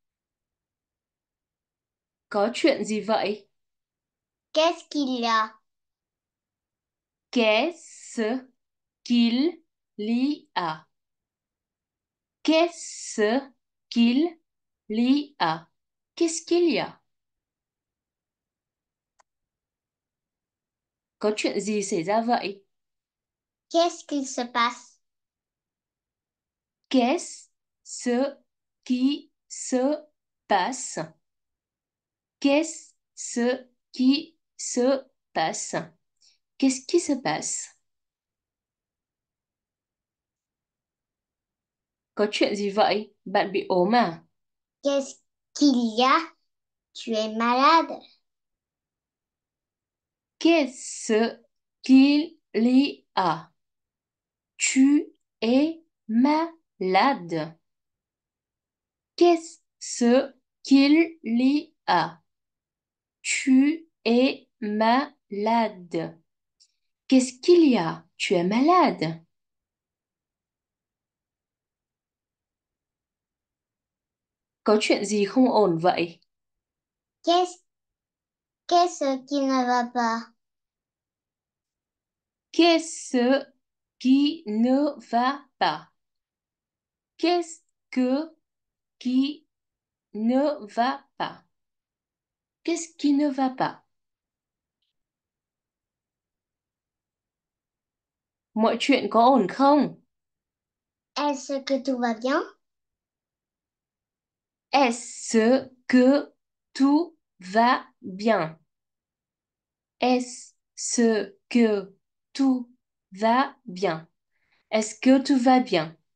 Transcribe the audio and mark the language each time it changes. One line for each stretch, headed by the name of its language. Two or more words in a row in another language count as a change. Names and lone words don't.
Vietnamese: Có chuyện gì vậy?
French: Qu'est-ce qu'il y a? Qu'est-ce qu'il y a? Qu'est-ce qu'il y a? Qu'est-ce qu'il y a?
Vietnamese: Có chuyện gì xảy ra vậy?
French: Qu'est-ce qu'il se passe? Qu'est-ce qui se passe? Qu'est-ce qui se passe? Qu'est-ce qui se passe?
Vietnamese: Có chuyện gì vậy? Bạn bị ốm à?
French: Qu'est-ce qu'il y a? Tu es malade? Qu'est-ce qu'il y a? Tu es malade. Qu'est-ce qu'il y a? Tu es malade. Qu'est-ce qu'il y a? Tu es malade.
Vietnamese: Có chuyện gì không ổn vậy?
French: Qu'est-ce qu'est-ce qui ne va pas? Qu'est-ce qui ne va pas? Qu'est-ce qui ne va pas? Qu'est-ce qui ne va pas?
Vietnamese: Mọi chuyện có ổn không?
French: Est-ce que tout va bien? Est-ce que tout va bien? Est-ce que tout va bien? Est-ce que tout va bien?